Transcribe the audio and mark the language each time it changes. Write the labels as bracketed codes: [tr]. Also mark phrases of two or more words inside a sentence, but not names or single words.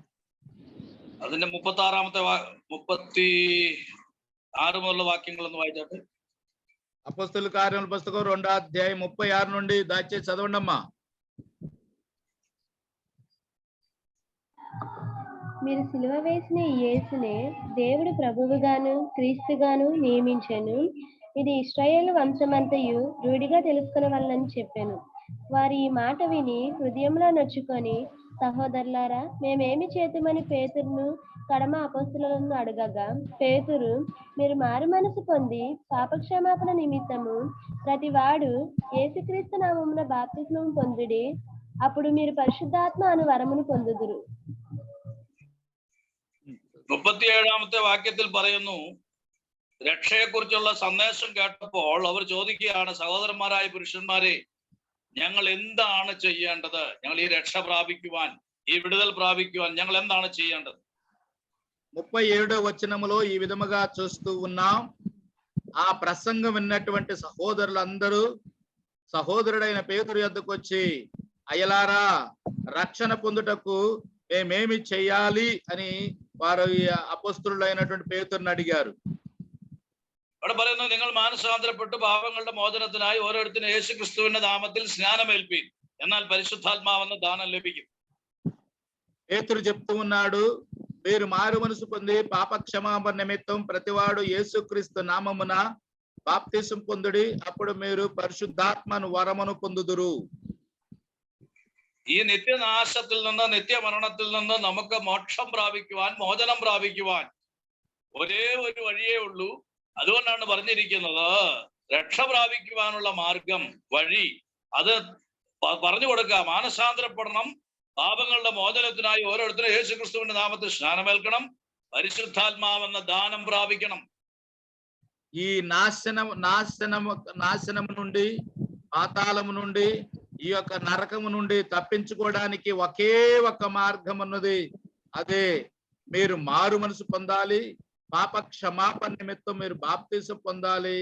[ml] അതിന്റെ 36-ാമത്തെ 36 മുതലുള്ള വാക്യങ്ങളൊന്ന് വായിച്ചാട്ടെ. [te] అపోస్తుల కార్యముల పుస్తకం 2వ అధ్యాయం 36 నుండి దయచేసి చదవండి అమ్మా. మీరు సిలువ వేసిన ఈ యేసునే దేవుడు ప్రభువుగాను క్రీస్తుగాను నియమించెను. ఇది ఇశ్రాయేలు వంశమంతయు రూఢిగా తెలుసుకొనవలెనని చెప్పాను. వారు ఈ మాట విని హృదయంలో నొచ్చుకొని, సహోదరులారా, మేమేమి చేతుమని పేతురును కడమ అపొస్తలులను అడగగా, పేతురు, మీరు మారు మనసు పొంది పాపక్షమాపణ నిమిత్తము ప్రతివాడు యేసుక్రీస్తు నామమున బాప్తిస్మము పొందుడి, అప్పుడు మీరు పరిశుద్ధాత్మ అను వరమును పొందుదురు. [ml] 37-ാമത്തെ വാക്യത്തിൽ പറയുന്നു, രക്ഷയെക്കുറിച്ചുള്ള സന്ദേശം കേട്ടപ്പോൾ അവർ ചോദിക്കുകയാണ്, സഹോദരന്മാരായ പുരുഷന്മാരെ, ഞങ്ങൾ എന്താണ് ചെയ്യേണ്ടത്? ഞങ്ങൾ ഈ രക്ഷ പ്രാപിക്കുവാൻ, ഈ വിടുതൽ പ്രാപിക്കുവാൻ ഞങ്ങൾ എന്താണ് ചെയ്യേണ്ടത്? [te] 37వ వచనములో ఈ విధముగా చూస్తూ ఉన్నాం. ఆ ప్రసంగం విన్నటువంటి సహోదరులందరూ సహోదరుడైన పేతురు యొద్దకు వచ్చి, అయ్యలారా, రక్షణ పొందుటకు మేమేమి చెయ్యాలి అని వారు అపొస్తలుడైనటువంటి పేతురుని అడిగారు. [ml] അവിടെ പറയുന്നു, നിങ്ങൾ മാനസാന്തരപ്പെട്ട് പാപങ്ങളുടെ മോചനത്തിനായി ഓരോരുത്തരും യേശു ക്രിസ്തുവിന്റെ നാമത്തിൽ സ്നാനമേൽപ്പീൻ, എന്നാൽ പരിശുദ്ധാത്മാവെന്ന ദാനം ലഭിക്കും. [te] పేతురు చెప్తూ ఉన్నాడు, మీరు మారు మనసు పొంది పాప క్షమాపణ నిమిత్తం ప్రతివాడు యేసుక్రీస్తు నామమున బాప్తిసం పొందుడి, అప్పుడు మీరు పరిశుద్ధాత్మను వరమును పొందుదురు. [ml] ഈ നിത്യനാശത്തിൽ നിന്ന് നിത്യമരണത്തിൽ നിന്ന് നമുക്ക് മോക്ഷം പ്രാപിക്കുവാൻ, മോചനം പ്രാപിക്കുവാൻ ഒരേ ഒരു വഴിയേ ഉള്ളൂ. അതുകൊണ്ടാണ് പറഞ്ഞിരിക്കുന്നത്, രക്ഷ പ്രാപിക്കുവാനുള്ള മാർഗം, വഴി, അത് പറഞ്ഞു കൊടുക്കുക. മാനസാന്തരപ്പെടണം, പാപങ്ങളുടെ മോചനത്തിനായി ഓരോരുത്തരും യേശു ക്രിസ്തുവിന്റെ നാമത്തിൽ സ്നാനമേൽക്കണം, പരിശുദ്ധാത്മാവെന്ന ദാനം പ്രാപിക്കണം. [te] ఈ నాశనము నుండి, పాతాళము నుండి, ఈ యొక్క నరకము నుండి తప్పించుకోవడానికి ఒకే ఒక మార్గం ఉన్నది. అదే మీరు మారు మనసు పొందాలి, పాప క్షమాపణ నిమిత్తం మీరు బాప్తిసం పొందాలి.